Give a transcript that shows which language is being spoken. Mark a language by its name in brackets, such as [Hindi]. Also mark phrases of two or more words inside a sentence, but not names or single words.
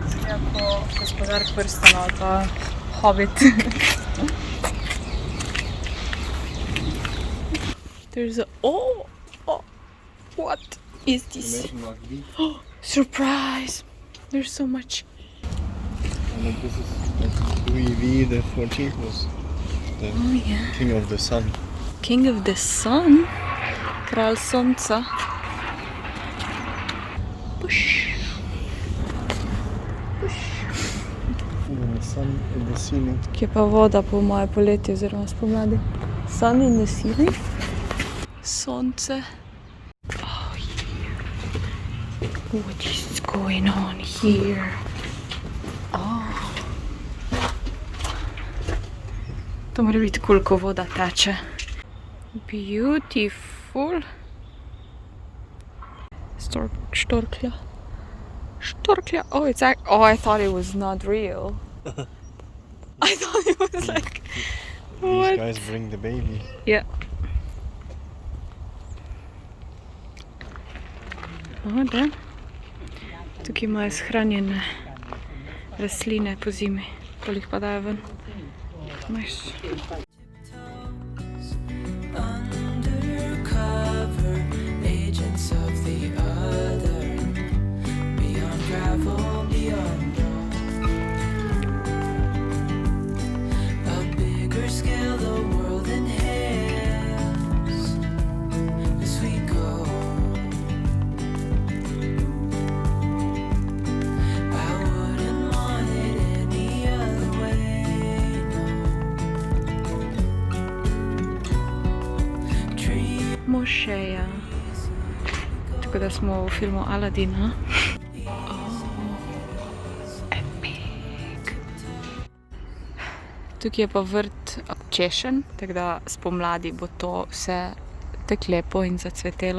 [Slovenian] jako gospodar prstanov ali pa Hobbit. [English] There's a... Oh! What is this? Imagine like this. Surprise! There's so much. And like this is like Louis V the 14th was the king of the sun. King of the Sun? [Slovenian] Kralj sonca. [English] Push. And the sun in the ceiling. [Slovenian] Kje pa voda po moje poletje oziroma spomladi? [English] Sun in the ceiling? Sonce. Oh, yeah. What is going on here? Oh. [Slovenian] To mora biti koliko voda teče. [English] Beautiful. Štorklja. [Slovenian] Štorklja. [English] Oh, it's like, oh, I thought it was not real. I thought it was like, These what? guys bring the baby. Yeah. [Slovenian] Oh, da. Tukaj imajo shranjene rastline po zimi. Pol jih pa dajo ven. [English] Nice. Undercover agents of the other, beyond gravel, beyond dawn. A bigger scale the world inhales as we go. I wouldn't want it any other way, no. [Slovenian] Mošeja. Tako da smo v filmu Aladdin, ha? Epic. Tukaj je pa vrt češenj, tako da spomladi bo to vse tako lepo in zacvetelo.